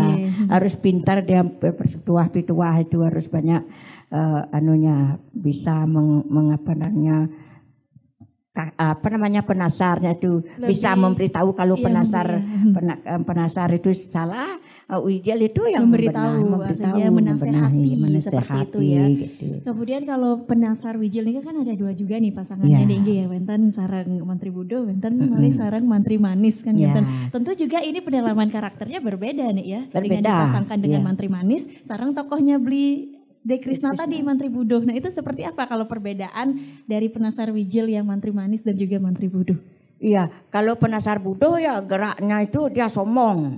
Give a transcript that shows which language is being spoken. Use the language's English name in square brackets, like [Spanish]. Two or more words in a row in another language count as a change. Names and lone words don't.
[Indonesian] Harus pintar dia pituah-pituah itu harus banyak anunya bisa mengapa namanya penasarnya itu lebih bisa memberitahu kalau penasar itu salah, Wijil itu yang memberitahu menasehati seperti itu ya. Gitu. Kemudian kalau penasar Wijil ini kan ada dua juga nih pasangannya Dengge ya, [Balinese] wenten sarang Mantri Budo, wenten malih sarang Mantri Manis kan wenten. [Indonesian] Tentu juga ini pendalaman karakternya berbeda nih ya. Dengan dipasangkan dengan Mantri Manis, sarang tokohnya Bli Krishna tadi Mantri Budo. Nah itu seperti apa kalau perbedaan dari penasar Wijil yang Mantri Manis dan juga Mantri Budo? Iya, kalau penasar Budo ya geraknya itu dia sombong.